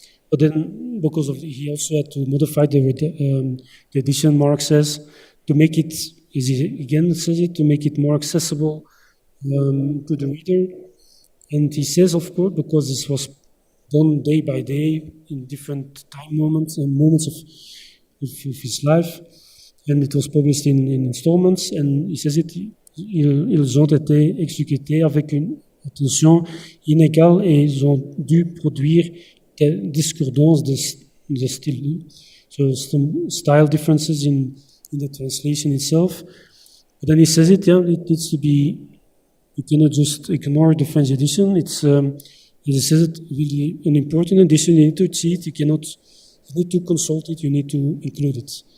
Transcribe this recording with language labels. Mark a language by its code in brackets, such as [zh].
[en] But then, because of he also had to modify the edition, Marx says, to make it, as he again says it, to make it more accessible to the reader. And he says, of course, because this was done day by day in different time moments and moments of his life, and it was published in installments. And he says it [fr] ils ont été exécutés avec une attention inégale et ils ont dû produire des discordances de style. [en] So some style differences in the translation itself. But then he says it needs to be, you cannot just ignore the French edition. It's, he says it really an important edition. You need to see it. You need to consult it. You need to include it.